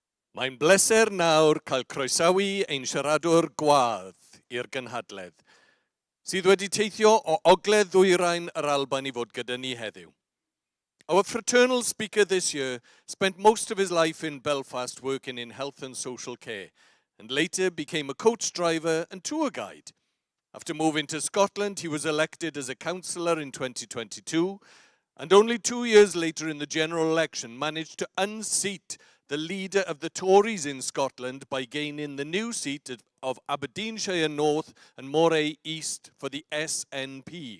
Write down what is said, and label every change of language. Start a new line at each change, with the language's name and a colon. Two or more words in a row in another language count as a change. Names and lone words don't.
Welsh: Mae'n bleser nawr cael croesawu ein siaradwr gwadd i'r gynhadledd, sydd wedi teithio o ogledd ddwyrain yr Alban i fod gyda ni heddiw.
English: Our fraternal speaker this year spent most of his life in Belfast working in health and social care, and later became a coach driver and tour guide. After moving to Scotland, he was elected as a councillor in 2022, and only 2 years later in the general election managed to unseat the leader of the Tories in Scotland by gaining the new seat of Aberdeenshire North and Moray East for the SNP.